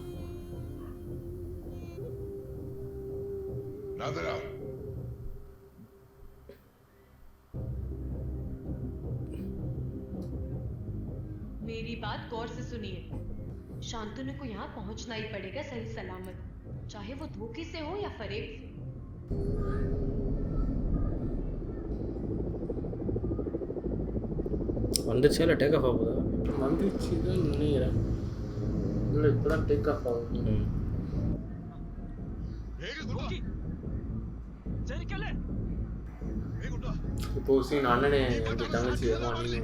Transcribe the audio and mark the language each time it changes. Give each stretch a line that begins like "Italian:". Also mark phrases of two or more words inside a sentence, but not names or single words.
Hindi: नादिरा, मेरी बात गौर से सुनिए. शांतनु को यहाँ पहुँचना ही पड़ेगा सही सलामत, चाहे वो धोखे से हो या फरेब से.
Tamil: வந்துச்சா இல்லை
English: take off
Tamil: ஆகுதா? வந்துச்சு தான் நினைக்கிறேன். இல்லை இப்போ தான்
English: take off
Tamil: ஆகுது. இப்போ சீன் அண்ணனே வந்து தங்கச்சி நீனும்